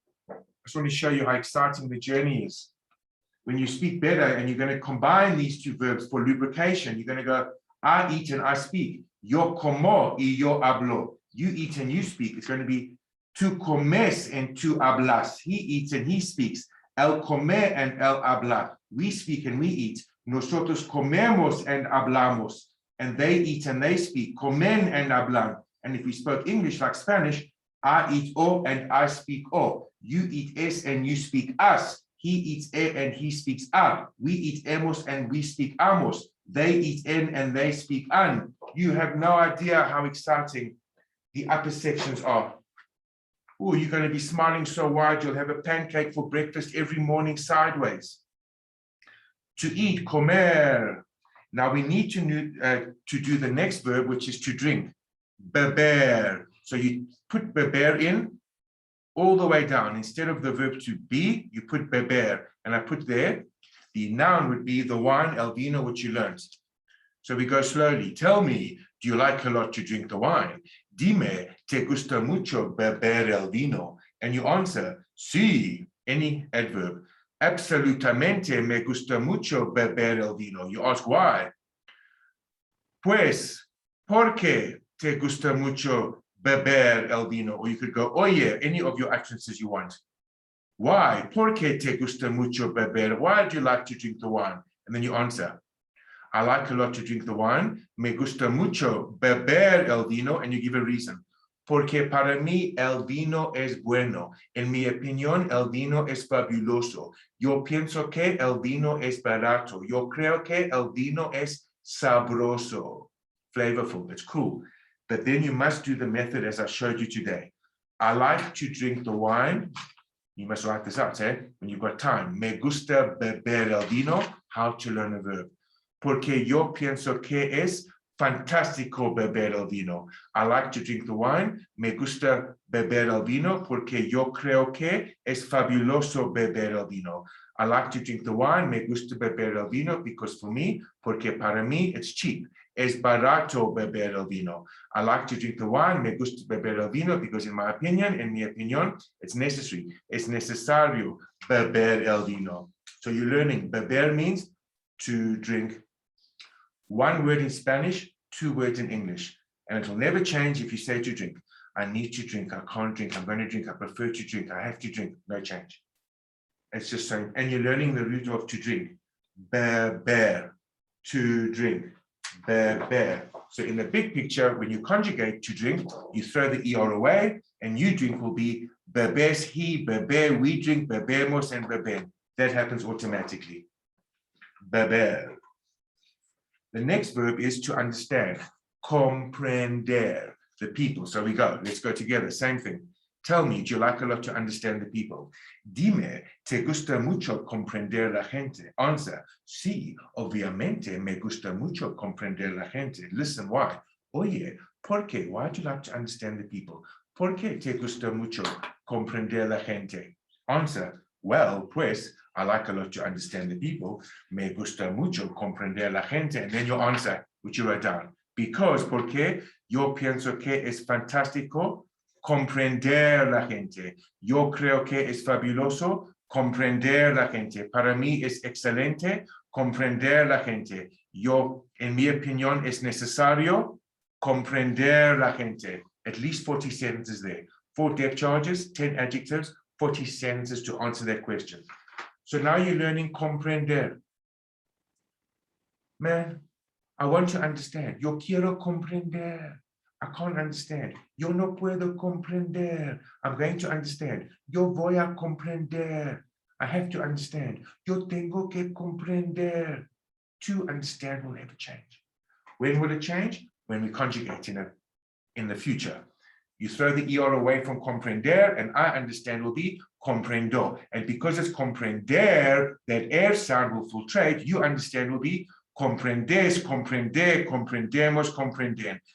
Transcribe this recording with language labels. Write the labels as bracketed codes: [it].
[en] I just want to show you how exciting the journey is. When you speak better and you're going to combine these two verbs for lubrication, you're going to go, I eat and I speak. [es] Yo como y yo hablo. [en] You eat and you speak. It's going to be [es] tu comes [en] and [es] tu hablas. [en] He eats and he speaks. [es] El comer [en] and [es] el hablar. [en] We speak and we eat. [es] Nosotros comemos [en] and [es] hablamos. [en] And they eat and they speak. Comen and hablan. And if we spoke English like Spanish, I eat o and I speak o. You eat es and you speak as. He eats e and he speaks a. We eat hemos and we speak amos. They eat en and they speak an. You have no idea how exciting the upper sections are. Oh, you're going to be smiling so wide, you'll have a pancake for breakfast every morning sideways. To eat, comer. Now we need to do the next verb, which is to drink, beber. So you put beber in all the way down. Instead of the verb to be, you put beber. And I put there, the noun would be the wine, [es] el vino, [en] which you learned. So we go slowly. Tell me, do you like a lot to drink the wine? [es] Dime, te gusta mucho beber el vino? [en] And you answer, sí, any adverb. [es] Absolutamente me gusta mucho beber el vino. [en] You ask why? [es] Pues, ¿por qué te gusta mucho beber el vino? [en] Or you could go, oye, any of your utterances you want. Why? [es] ¿Por qué te gusta mucho beber? [en] Why do you like to drink the wine? And then you answer, I like a lot to drink the wine. [es] Me gusta mucho beber el vino. [en] And you give a reason. [es] Porque para mí el vino es bueno. En mi opinión, el vino es fabuloso. Yo pienso que el vino es barato. Yo creo que el vino es sabroso. [en] Flavorful, it's cool. But then you must do the method as I showed you today. I like to drink the wine. You must write this out, when you've got time. [es] Me gusta beber el vino. [en] How to learn a verb. [es] Porque yo pienso que es fantástico beber el vino. [en] I like to drink the wine. [es] Me gusta beber el vino porque yo creo que es fabuloso beber el vino. [en] I like to drink the wine. [es] Me gusta beber el vino [en] because for me, [es] porque para mí, [en] it's cheap. [es] Es barato beber el vino. [en] I like to drink the wine. [es] Me gusta beber el vino [en] because in my opinion, it's necessary. [es] Es necesario beber el vino. [en] So you're learning. Beber means to drink. One word in Spanish, two words in English. And it will never change if you say to drink. I need to drink, I can't drink, I'm going to drink, I prefer to drink, I have to drink. No change. It's just so, and you're learning the root of to drink. Beber, to drink. Beber. So in the big picture, when you conjugate to drink, you throw the ER away, and you drink will be bebes, he, beber, we drink, bebemos, and beben. That happens automatically. Beber. The next verb is to understand, comprender the people. So we go, let's go together, same thing. Tell me, do you like a lot to understand the people? [es] Dime, ¿te gusta mucho comprender la gente? Answer, sí, obviamente me gusta mucho comprender la gente. [en] Listen, why? [es] Oye, ¿por qué? [en] Why do you like to understand the people? [es] ¿Por qué te gusta mucho comprender la gente? [en] Answer, well, pues, I like a lot to understand the people. [es] Me gusta mucho comprender la gente. [en] And then your answer, which you wrote down. [es] Because, porque yo pienso que es fantástico comprender la gente. Yo creo que es fabuloso comprender la gente. Para mí es excelente comprender la gente. Yo, en mi opinión, es necesario comprender la gente. [en] At least 40 sentences there. 4 depth charges, 10 adjectives, 40 sentences to answer that question. So now you're learning comprender. Man, I want to understand. [es] Yo quiero comprender. [en] I can't understand. [es] Yo no puedo comprender. [en] I'm going to understand. [es] Yo voy a comprender. [en] I have to understand. [es] Yo tengo que comprender. [en] To understand will never change. When will it change? When we conjugate in the future. You throw the ER away from comprender, and I understand will be comprendo. And because it's comprender, that air sound will filtrate, you understand will be comprendes, comprender, comprendemos, comprenden.